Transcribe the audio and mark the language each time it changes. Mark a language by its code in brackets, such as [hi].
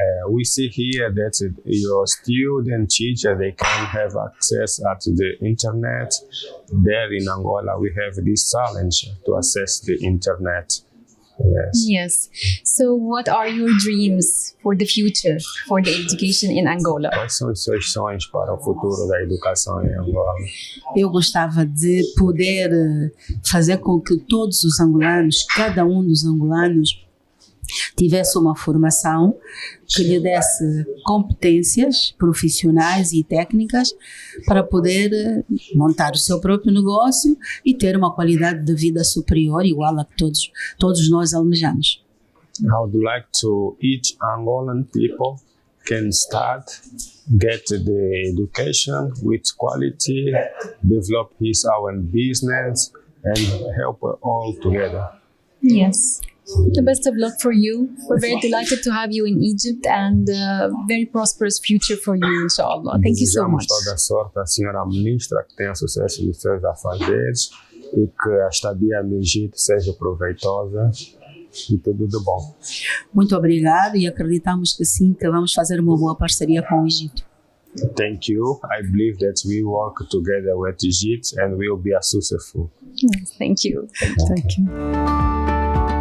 [en] we see here that your student teacher, they can have access at the internet. There in Angola, we have this challenge to access the internet. Yes. Yes. So what are your dreams for the future, for the education in Angola? [pt] Quais são os seus sonhos para o futuro da educação em Angola? Eu gostava de poder fazer com que todos os angolanos, cada um dos angolanos, tivesse uma formação que lhe desse competências profissionais e técnicas para poder montar o seu próprio negócio e ter uma qualidade de vida superior, igual a que todos nós almejamos. [en] I would like to each Angolan people can start, get the education with quality, develop his own business, and help all together. Yes. The best of luck for you. We're very delighted to have you in Egypt and very prosperous future for you, inshallah. Thank you so much. [pt] Desejamos toda a sorte à senhora ministra, que tenha sucesso nos seus afazeres e que a estadia no Egito seja proveitosa e tudo de bom. Muito obrigada e acreditamos que sim, que vamos fazer uma boa parceria com o Egito. [en] Thank you. I believe that we work together with Egypt and we will be successful. Yes, thank you. Thank you.